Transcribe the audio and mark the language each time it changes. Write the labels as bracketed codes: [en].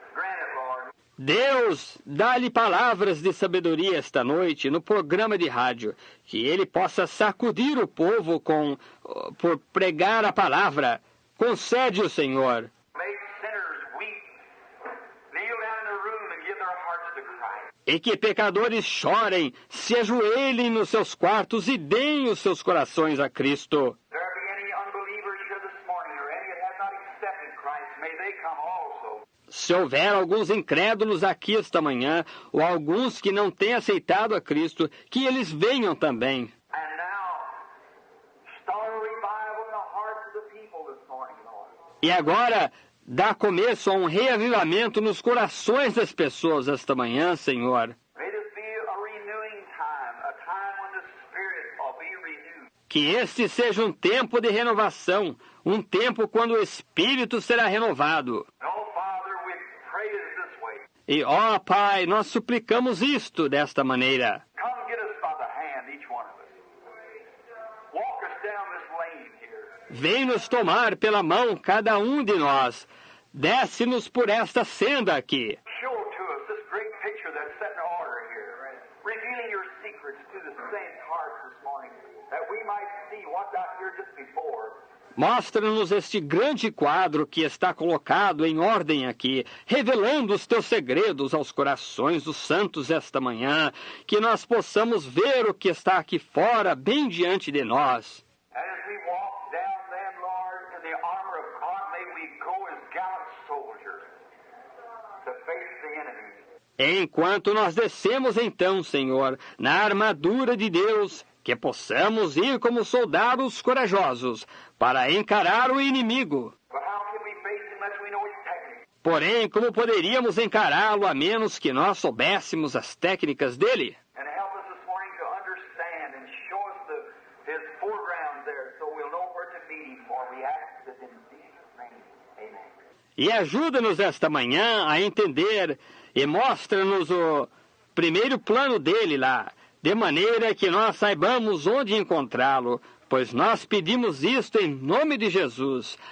[en] Grant it, Lord. [pt] Deus, dá-lhe palavras de sabedoria esta noite no programa de rádio, que ele possa sacudir o povo por pregar a palavra. Concede-o, Senhor. [en] Make sinners weep, kneel down in the room and give their hearts to Christ. [pt] E que pecadores chorem, se ajoelhem nos seus quartos e deem os seus corações a Cristo. [en] If there be any unbelievers here this morning, or any that have not accepted Christ, may they come also. [pt] Se houver alguns incrédulos aqui esta manhã, ou alguns que não têm aceitado a Cristo, que eles venham também. [en] And now, start a revival in the hearts of the people this morning, Lord. [pt] E agora, dá começo a um reavivamento nos corações das pessoas esta manhã, Senhor. [en] May this be a renewing time, a time when the Spirit will be renewed. [pt] Que este seja um tempo de renovação, um tempo quando o Espírito será renovado. [en] No, Father, we pray it this way. [pt] E, ó Pai, nós suplicamos isto desta maneira. [en] Come get us by the hand, each one of us. Walk us down this lane here. [pt] Vem nos tomar pela mão cada um de nós. desce-nos por esta senda aqui. [en] Show to us this great picture that's set in order here, revealing your secrets to the saints' hearts this morning, that we might see what's out here just before. [pt] Mostra-nos este grande quadro que está colocado em ordem aqui, revelando os teus segredos aos corações dos santos esta manhã, que nós possamos ver o que está aqui fora, bem diante de nós. [en] And as we walk down then, Lord, in the armor of God, may we go as gallant soldiers to face the enemy. [pt] Enquanto nós descemos então, Senhor, na armadura de Deus, que possamos ir como soldados corajosos para encarar o inimigo. [en] But how can we face him unless we know his technique? [pt] Porém, como poderíamos encará-lo a menos que nós soubéssemos as técnicas dele? [en] And help us this morning to understand and show us his foreground there so we'll know where to meet him, for we ask this in Jesus' name. Amen. [pt] E ajuda-nos esta manhã a entender e mostra-nos o primeiro plano dele lá, de maneira que nós saibamos onde encontrá-lo, pois nós pedimos isto em nome de Jesus.